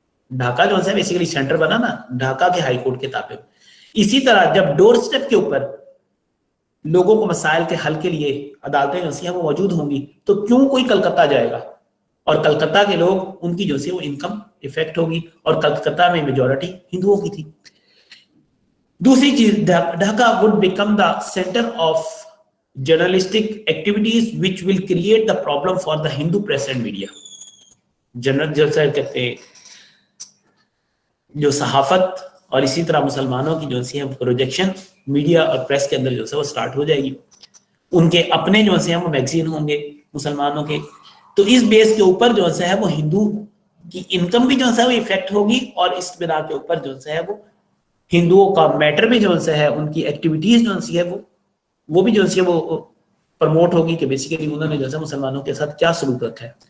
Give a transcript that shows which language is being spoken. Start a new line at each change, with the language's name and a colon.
Urdu: ڈھاکہ جو ہے basically centre بنا نا, ڈھاکہ کے ہائی کورٹ کے تابع. اسی طرح جب ڈور سٹیپ کے اوپر لوگوں کو مسائل کے حل کے لیے عدالتیں جو ہیں وہ موجود ہوں گی تو کیوں کوئی کلکتہ جائے گا, اور کلکتہ کے لوگ ان کی جو ہے وہ انکم افیکٹ ہوگی, اور کلکتہ میں میجورٹی ہندوؤں کی تھی. دوسری چیز,
English: Dhaka would become the center of journalistic activities which will create the problem for the Hindu press and media.
Urdu: General جلسہ کہتے ہیں جو صحافت اور اسی طرح مسلمانوں کی جو ہے پروجیکشن میڈیا اور پریس کے اندر جو ہے وہ سٹارٹ ہو جائے گی. ان کے اپنے جو ہے وہ میگزین ہوں گے مسلمانوں کے, تو اس بیس کے اوپر جو ہے وہ ہندو کی انکم بھی جو ہے وہ افیکٹ ہوگی, اور اس بنا کے اوپر جو ہے وہ ہندوؤں کا میٹر بھی جو ہے ان کی ایکٹیویٹیز جو ہے وہ بھی جو ہے وہ پروموٹ ہوگی کہ بیسیکلی انہوں نے جو ہے مسلمانوں کے ساتھ کیا سلوک رکھا ہے.